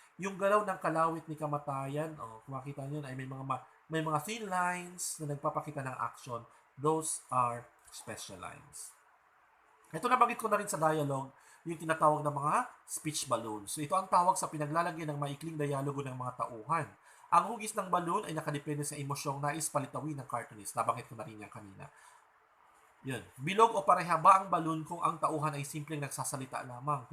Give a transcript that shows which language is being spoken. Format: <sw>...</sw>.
<tl>Yung galaw ng kalawit ni kamatayan. Kung makita nyo ay may mga thin lines na nagpapakita ng action.</tl> <en>Those are special lines.</en> <tl>Ito nabanggit ko na rin sa dialogue, yung tinatawag na mga speech balloons. So ito ang tawag sa pinaglalagyan ng maikling dialogo ng mga tauhan. Ang hugis ng balloon ay nakadepende sa emosyong nais palitawin ng cartoonist. Nabanggit ko na rin yan kanina. Yun. Bilog o pareha ba ang balloon kung ang tauhan ay simpleng nagsasalita lamang?</tl>